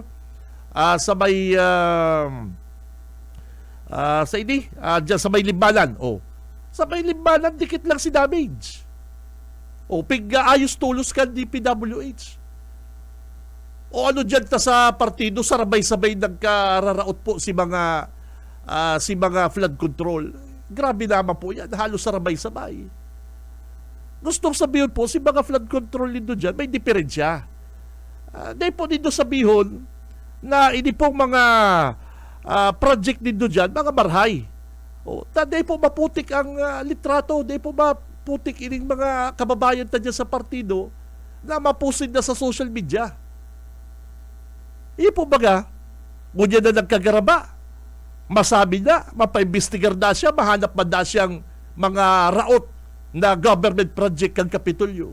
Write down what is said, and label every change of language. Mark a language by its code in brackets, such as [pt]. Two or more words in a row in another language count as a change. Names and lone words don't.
[bik] Sa may sa ini, dyan sa may Limbanan. O, sa may Limbanan, dikit lang si damage. O, ayos tulos ka DPWH. O ano dyan ta sa partido, sarabay-sabay nagkararaot po si mga flood control. Grabe naman po yan, halos sarabay-sabay. Gustong sabihin po, si mga flood control nito dyan, may diferensya. Dahil po nito sabihin na hindi pong mga project nito dyan, mga marhay. O, dahil po maputik ang litrato, dahil po maputik ining mga kababayan ta dyan sa partido na mapusin na sa [en] social media. [bik] Iyon po baga, ngunyan na nagkagaraba, masabi na, mapaimbestigar na siya, mahanap man na siyang mga raot na [en] government project [bik] kang Kapitolyo.